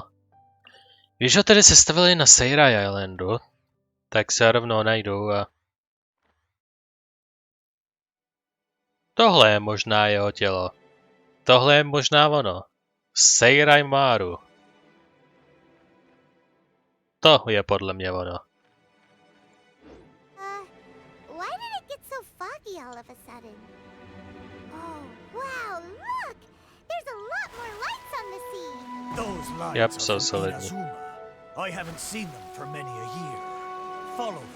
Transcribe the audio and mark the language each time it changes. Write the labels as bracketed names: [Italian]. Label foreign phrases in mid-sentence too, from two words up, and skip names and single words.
[Czech] Když ho tedy sestavili na Seirai Islandu, tak se rovnou najdu a... Tohle je možná jeho tělo. Tohle je možná ono. Seirai Maru. To je podle mě ono. [English] Why did it get so foggy all of a sudden? Oh, wow, look! There's a lot more lights on the sea! Those lights Yep, are so from solid. Inazuma. I haven't seen them for many a year. Follow them.